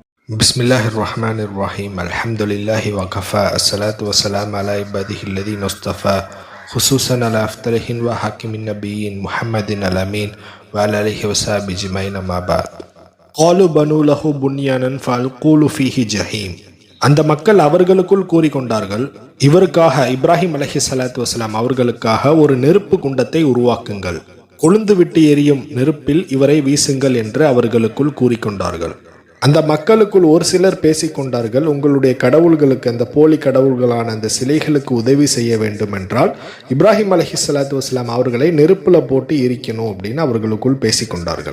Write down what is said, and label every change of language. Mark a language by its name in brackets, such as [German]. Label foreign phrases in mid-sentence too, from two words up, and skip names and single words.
[Arabic] بسم الله الرحمن الرحيم الحمد لله وكفى. الصلاة والسلام على عباده الذين اصطفى خصوصا على أفضلهم وخاتم النبيين محمد الأمين وعلى آله وصحبه أجمعين أما بعد. قالوا ابنوا له بنيانا فألقوه في الجحيم. [Tamil] அந்த மக்கள் அவர்களுக்குள் கூறிக்கொண்டார்கள், இவருக்காக இப்ராஹிம் [Arabic] عليه الصلاة والسلام [Tamil] அவர்களுக்காக ஒரு நெருப்பு குண்டத்தை உருவாக்குங்கள், கொழுந்து விட்டு எரியும் நெருப்பில் இவரை வீசுங்கள் என்று அவர்களுக்குள் கூறிக்கொண்டார்கள். அந்த மக்களுக்குள் ஒரு சிலர் பேசிக்கொண்டார்கள், உங்களுடைய கடவுள்களுக்கு, அந்த போலி கடவுள்களான அந்த சிலைகளுக்கு உதவி செய்ய வேண்டும் என்றால் இப்ராஹிம் [Arabic] عليه الصلاة والسلام [Tamil] அவர்களை நெருப்புல போட்டு எரிக்கணும் அப்படின்னு அவர்களுக்குள் பேசிக்கொண்டார்கள்.